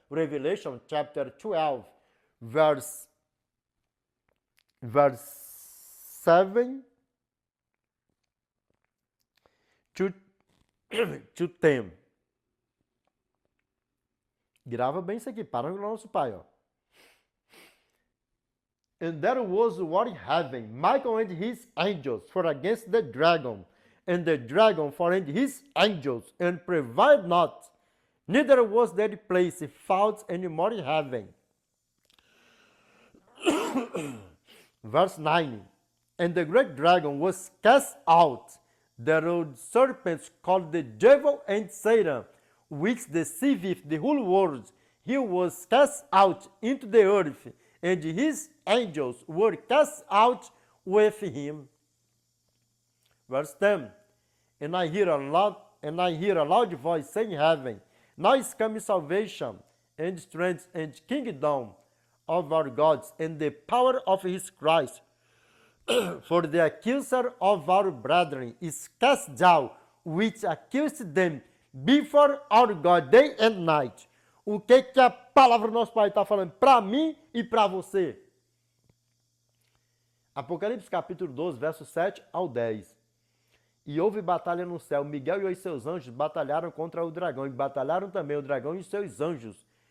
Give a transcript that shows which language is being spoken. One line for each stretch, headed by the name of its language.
English: Revelation chapter 12, verse 7 to 10.
Portuguese: Grava bem isso aqui, para o nosso Pai, ó.
English: And there was war in heaven, Michael and his angels for against the dragon, and the dragon for and his angels, and prevailed not, neither was there place found any more in heaven. Verse 9. And the great dragon was cast out, the old serpent called the devil and Satan, which deceiveth the whole world. He was cast out into the earth, and his angels were cast out with him. Verse 10. And I hear a loud voice saying in heaven, now is coming salvation, and strength, and kingdom of our God, and the power of his Christ. For the accuser of our brethren is cast down, which accused them before our God day and night.
Portuguese: O que a palavra do nosso Pai está falando para mim e para você? Apocalipse capítulo 12, versos 7 ao 10. E houve batalha no céu. Miguel e os seus anjos batalharam contra o dragão. E batalharam também o dragão e os seus anjos.